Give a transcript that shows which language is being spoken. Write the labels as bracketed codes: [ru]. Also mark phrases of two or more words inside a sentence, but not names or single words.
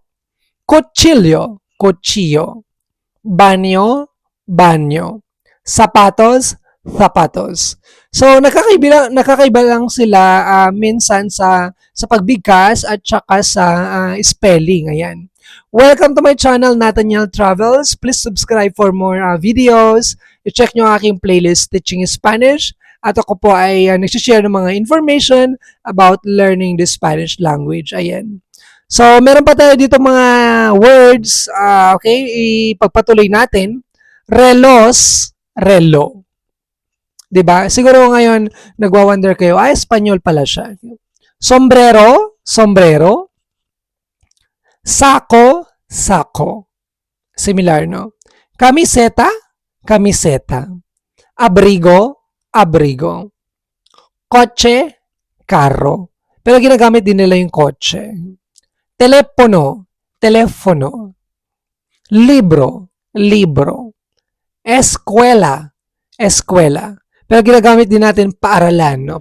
[tl] Kutsilyo, kutsilyo. Banyo, banyo. Sapatos, sapatos. So nakakaiba lang sila minsan sa pagbigkas at saka sa spelling. Ayan. [en] Welcome to my channel, Nathaniel Travels. Please subscribe for more videos. [tl] I-check nyo ang aking playlist Teaching Spanish. At ako po ay nagsishare ng mga [en] information about learning the Spanish language. [tl] Ayan. So, meron pa tayo dito mga words. Okay, ipagpatuloy natin. Relos, relo. 'Di ba? Siguro ngayon nagwa-wonder kayo, Espanyol pala siya. Sombrero, sombrero. Sako, sako. Similar, no? Kamiseta, kamiseta. Abrigo, abrigo. Kotse, carro. Pero ginagamit din nila yung kotse. Telepono, telefono. Libro, libro. Eskwela, eskwela. Pero ginagamit din natin paaralan, no?